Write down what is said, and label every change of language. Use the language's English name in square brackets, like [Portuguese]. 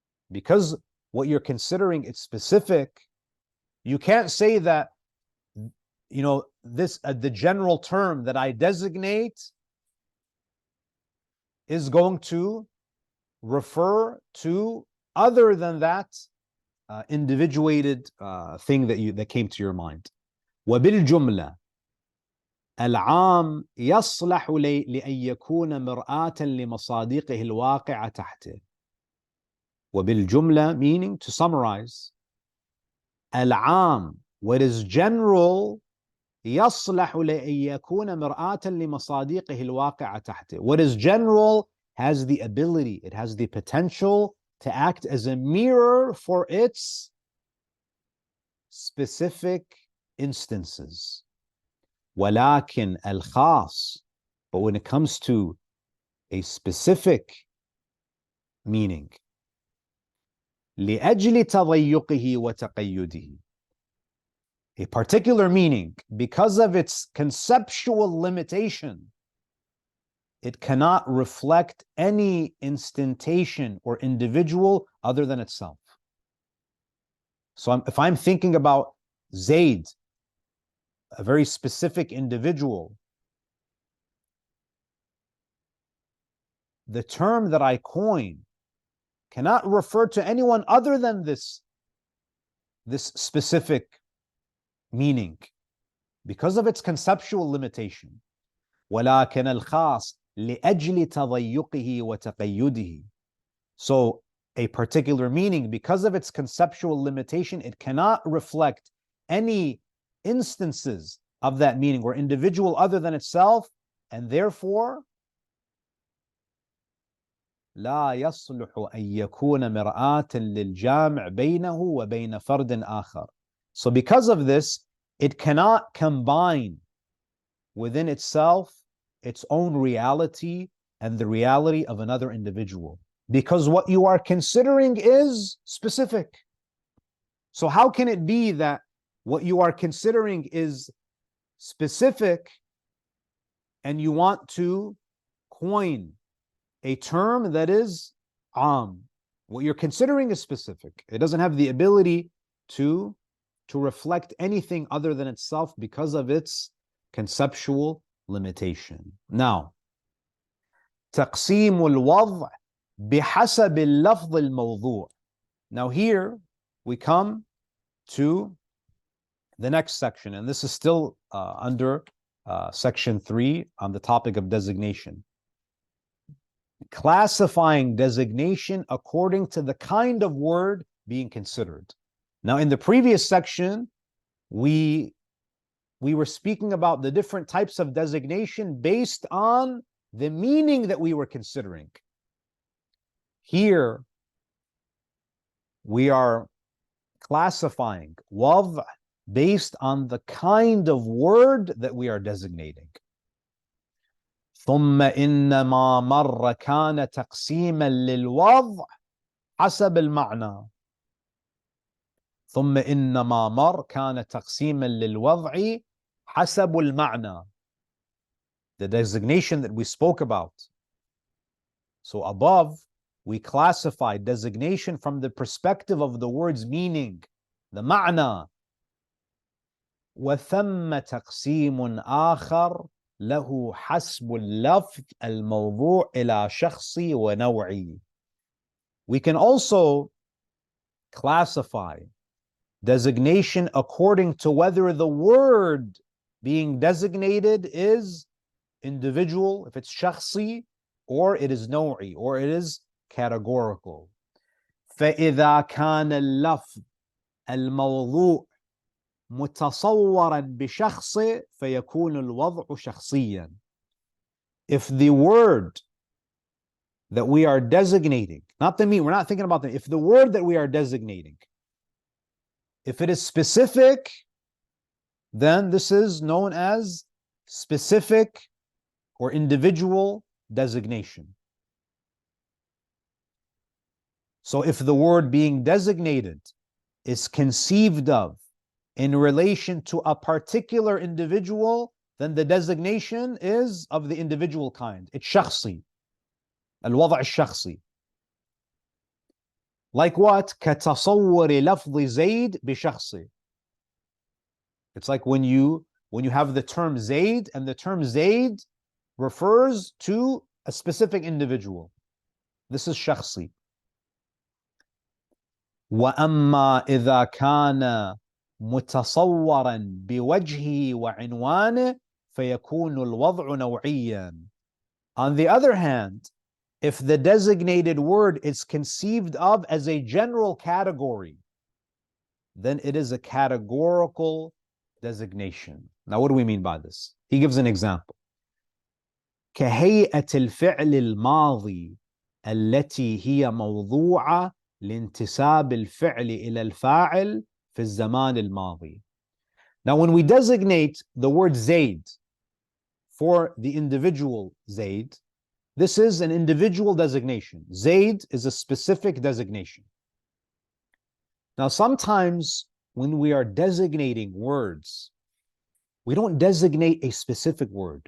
[English] Because what you're considering is specific, you can't say that, this the general term that I designate is going to refer to other than that individuated thing that came to your mind. [Arabic] وبالجملة العام يصلح لأن يكون مرآة لمصادقه الواقعة تحته. وبالجملة, [English] meaning to summarize, [Arabic] العام, [English] what is general, [Arabic] يصلح لأن يكون مرآة لمصادقه الواقعة تحته. [English] What is general has the ability, it has the potential to act as a mirror for its specific instances. [Arabic] ولكن الخاص, [English] but when it comes to a specific meaning, [Arabic] لأجل تضيقه وتقيده, [English] a particular meaning, because of its conceptual limitation, it cannot reflect any instantation or individual other than itself. So if I'm thinking about Zayd, a very specific individual, the term that I coin cannot refer to anyone other than this specific meaning because of its conceptual limitation. [Arabic] ولكن الخاص لأجل تضيقه وتقيده. [English] So a particular meaning, because of its conceptual limitation, it cannot reflect any instances of that meaning or individual other than itself, and therefore [Arabic] لا يصلح أن يكون مرآة للجامع بينه وبين فرد آخر. [English] So because of this, it cannot combine within itself its own reality and the reality of another individual, because what you are considering is specific. So how can it be that what you are considering is specific and you want to coin a term that is what you're considering is specific. It doesn't have the ability to reflect anything other than itself because of its conceptual limitation. [Arabic] Now, تقسيم الوضع بحسب اللفظ الموضوع. [English] Now here we come to the next section, and this is still under section 3 on the topic of designation. Classifying designation according to the kind of word being considered. Now, in the previous section, we were speaking about the different types of designation based on the meaning that we were considering. Here, we are classifying وضع based on the kind of word that we are designating. [Arabic] ثم إنما مر كان تقسيما للوضع حسب المعنى. ثم إنما مر كان تقسيما للوضع حسب المعنى. [English] The designation that we spoke about. So above, we classify designation from the perspective of the word's meaning, the ma'na. [Arabic] وثم تقسيم آخر له حسب اللفظ الموضوع إلى شخصي ونوعي. [English] We can also classify designation according to whether the word being designated is individual, if it's shakhsi, or it is نوعي, or it is categorical. [Arabic] فإذا كان اللفظ الموضوع متصورا بشخص فيكون الوضع شخصيا. [English] If the word that we are designating, not the meaning, we're not thinking about that. If the word that we are designating, if it is specific, then this is known as specific or individual designation. So if the word being designated is conceived of in relation to a particular individual, then the designation is of the individual kind. It's shakhsi. [Arabic] الوضع الشخصي. [English] Like what? [Arabic] كتصور لفظ زيد بشخصي. [English] It's like when you have the term Zayd, and the term Zayd refers to a specific individual. This is shakhsi. [Arabic] وأما إذا كان متصورا بوجهه وعنوانه فيكون الوضع نوعيا. [English] On the other hand, if the designated word is conceived of as a general category, then it is a categorical designation. Now, what do we mean by this? He gives an example. [Arabic] كهيئة الفعل الماضي التي هي موضوعة لانتساب الفعل إلى الفاعل في الزمان الماضي. [English] Now, when we designate the word Zayd for the individual Zayd, this is an individual designation. Zayd is a specific designation. Now, sometimes when we are designating words, we don't designate a specific word.